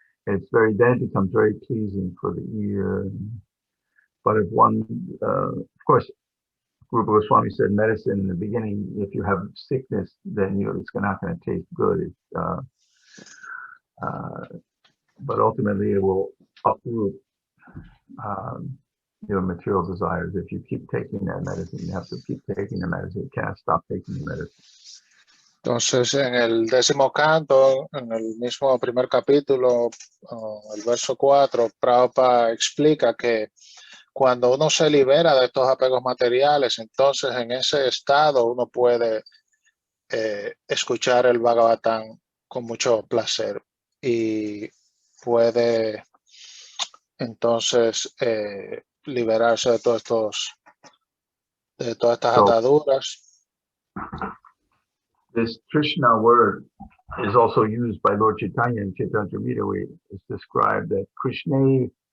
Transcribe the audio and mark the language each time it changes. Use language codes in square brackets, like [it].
[en] It's then it becomes very pleasing for the ear. But if one, of course, Rupa Goswami said medicine in the beginning, if you have sickness, then it's not going to taste good. But ultimately it will uproot your material desires. If you keep taking that medicine, you have to keep taking the medicine. You can't stop taking the medicine. [es] Entonces, en el 10º canto, en el mismo primer capítulo, el verso 4, Prabhupada explica que cuando uno se libera de estos apegos materiales, entonces en ese estado uno puede escuchar el Bhagavatam con mucho placer y puede entonces liberarse de todas estas ataduras. [en] This Krishna word is also used by Lord Chaitanya in Chaitanya Charitamrita, where it's described that Krishna